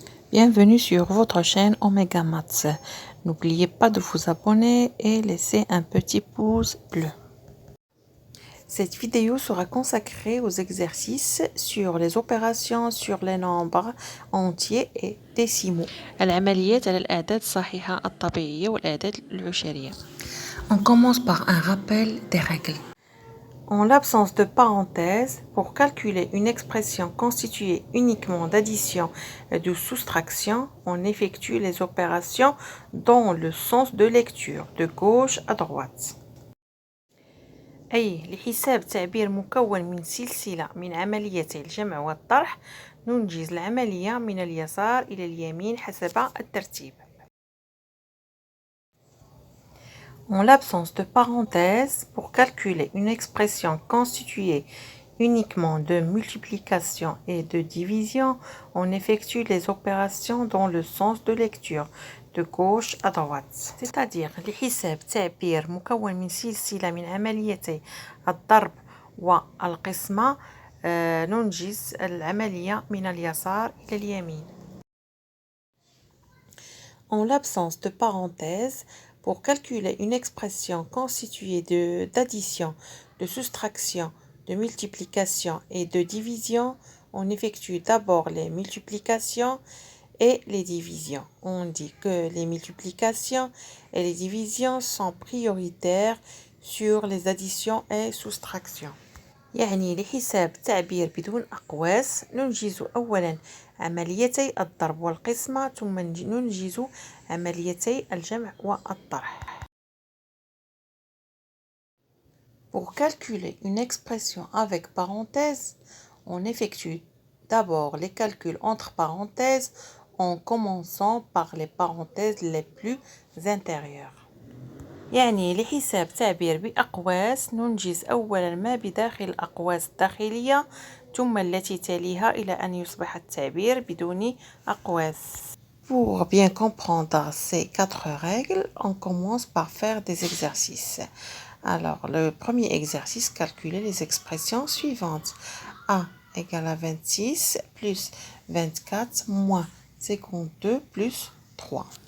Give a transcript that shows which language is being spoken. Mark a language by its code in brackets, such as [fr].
[fr] Bienvenue sur votre chaîne Omega Maths. N'oubliez pas de vous abonner et laisser un petit pouce bleu. Cette vidéo sera consacrée aux exercices sur les opérations sur les nombres entiers et décimaux. [ar] العمليات على الأعداد الصحيحة الطبيعية والأعداد العشرية. [fr] On commence par un rappel des règles. En l'absence de parenthèses, pour calculer une expression constituée uniquement d'addition et de soustraction, on effectue les opérations dans le sens de lecture, de gauche à droite. [ar] أي لحساب تعبير مكون من سلسلة من عمليتي الجمع والطرح ننجز العملية من اليسار إلى اليمين حسب الترتيب. [fr] En l'absence de parenthèses, pour calculer une expression constituée uniquement de multiplication et de division, on effectue les opérations dans le sens de lecture, de gauche à droite. C'est-à-dire [ar] لحساب تعبير مكون من سلسلة من عمليتي الضرب والقسمة ننجز العملية من اليسار إلى اليمين. [fr] En l'absence de parenthèses, pour calculer une expression constituée d'addition, de soustraction, de multiplication et de division, on effectue d'abord les multiplications et les divisions. On dit que les multiplications et les divisions sont prioritaires sur les additions et soustractions. [ar] يعني لحساب تعبير بدون أقواس ننجز أولا عمليتي الضرب والقسمة ثم ننجز عمليتي الجمع والطرح. [fr] Pour calculer une expression avec parenthèses, on effectue d'abord les calculs entre parenthèses en commençant par les parenthèses les plus intérieures. [ar] يعني لحساب تعبير بأقواس ننجز أولا ما بداخل الأقواس الداخلية ثم التي تليها إلى أن يصبح التعبير بدون أقواس. [fr] Pour bien comprendre ces 4 règles, on commence par faire des exercices. Alors, le premier exercice, calculer les expressions suivantes. A égale à 26 plus 24 moins 52 plus 3.